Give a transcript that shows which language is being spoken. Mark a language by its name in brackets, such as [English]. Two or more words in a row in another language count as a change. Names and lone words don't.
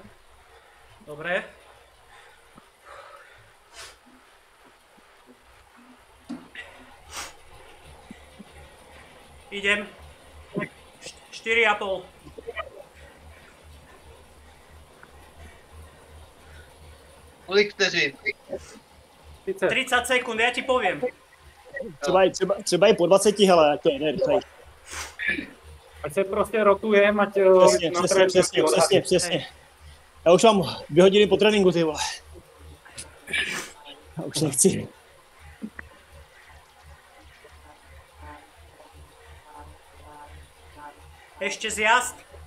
[Slovak] Dobre. Idem. 4,5. [Czech] Kolik vteřin? [Slovak] 30 sekúnd, ja ti poviem. [Czech] Třeba je po 20, hele, ať to je rychlej. Ať se prostě rotujeme, ať... Přesně. Já už mám 2 hodiny po tréninku, ty vole. Já už nechci. [Slovak] Ešte zjazd.